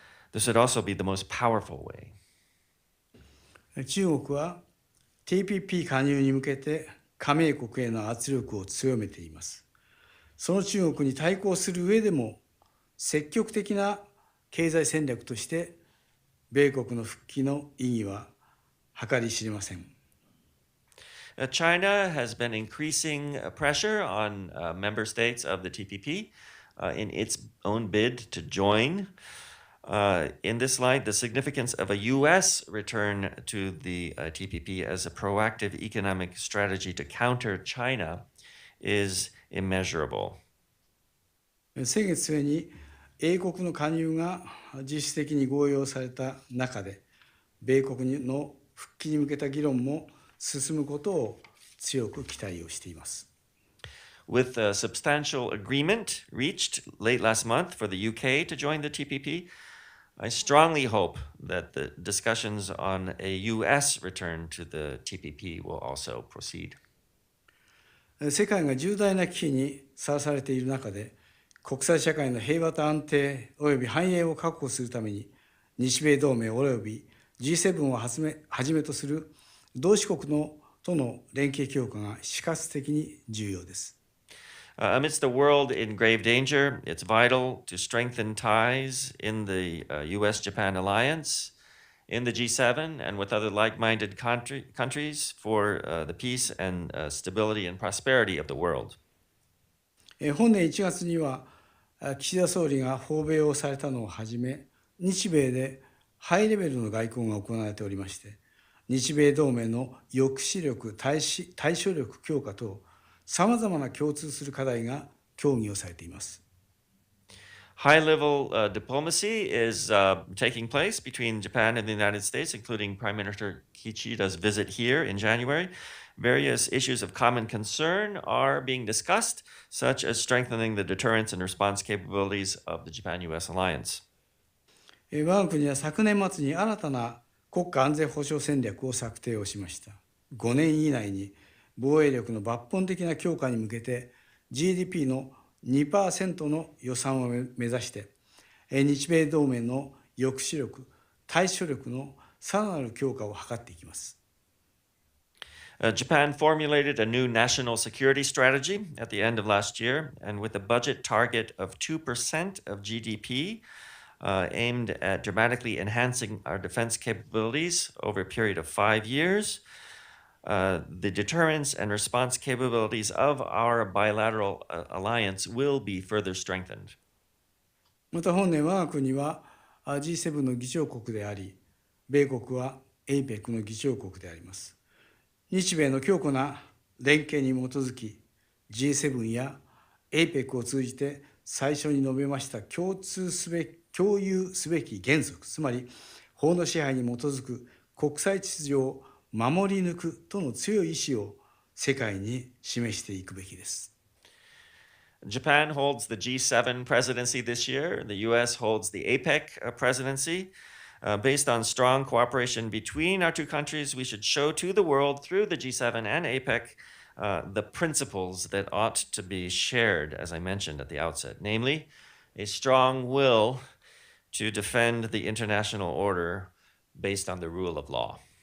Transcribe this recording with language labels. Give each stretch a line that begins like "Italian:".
English: This would also be the most powerful way.
Japanese: 中国は TPP 加入に向けて加盟国への圧力を強めています。その中国に対抗する上でも積極的な経済戦略として米国の復帰の意義は計り知れません。
English: China has been increasing pressure on member states of the TPP in its own bid to join. In this light, the significance of a U.S. return to the TPP as a proactive economic strategy to counter China is immeasurable.
Japanese: 先月末に英国の加入が実質的に合意された中で、米国の復帰に向けた議論も進むことを強く期待をしています。
English: With a substantial agreement reached late last month for the UK to join the TPP, I strongly hope that the discussions on a US return to the TPP will also proceed.
Japanese: 世界が重大な危機にさらされている中で、国際社会の平和と安定および繁栄を確保するために、日米同盟および G-7 をはじめとする同志国との連携強化が死活的に重要です。
English: Amidst a world in grave danger, it's vital to strengthen ties in the US-Japan alliance, in the G7, and with other like-minded countries for the peace and stability and prosperity of the world.
Japanese: 本年1月には岸田総理が訪米をされたのをはじめ、日米でハイレベルの外交が行われておりまして、日米同盟の抑止力、対処力強化とさまざまな共通する課題が協議をされています。
English: High-level diplomacy is taking place between Japan and the United States, including Prime Minister Kishida's visit here in January. Various issues of common concern are being discussed, such as strengthening the deterrence and response capabilities of the Japan-US alliance.
Japanese: 我が国は昨年末に新たな国家安全保障戦略を策定をしました。 5年以内に防衛力の抜本的な強化に向けて GDP の 2% の予算を目指して日米同盟の抑止力、対処力のさらなる強化を図っていきます。
English: Japan formulated a new national security strategy at the end of last year, and with a budget target of 2% of GDP, aimed at dramatically enhancing our defense capabilities over a period of 5 years. The deterrence and response capabilities of our bilateral alliance will be further strengthened.
Japanese: また本年我が国は G7 の議長国であり、米国は APEC の議長国であります。日米の強固な連携に基づき、G7 や APEC を通じて最初に述べました共有すべき原則、つまり法の支配に基づく国際秩序を守り抜くとの強い意志を世界に示していくべきです。
English: Japan holds the G7 presidency this year. The US holds the APEC presidency. Based on strong cooperation between our two countries, we should show to the world through the G7 and APEC the principles that ought to be shared, as I mentioned at the outset, namely, a strong will to defend the international order based on the rule of law.